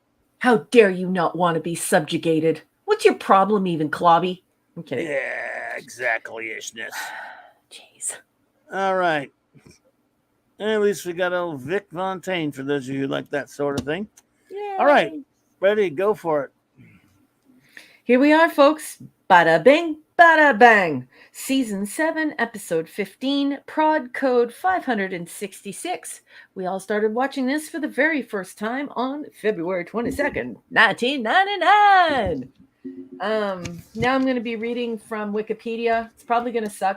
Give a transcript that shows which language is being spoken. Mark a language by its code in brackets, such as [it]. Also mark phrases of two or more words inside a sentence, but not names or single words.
[en] How dare you not want to be subjugated? What's your problem even, Clobby? I'm kidding. Yeah, exactly-ishness. Jeez. All right. At least we got old Vic Fontaine for those of you who like that sort of thing. Yay. All right. Ready? Go for it. Here we are, folks. Bada bing, bada bang. Season 7, episode 15, prod code 566. We all started watching this for the very first time on February 22nd, 1999. Now I'm going to be reading from Wikipedia. It's probably going to suck.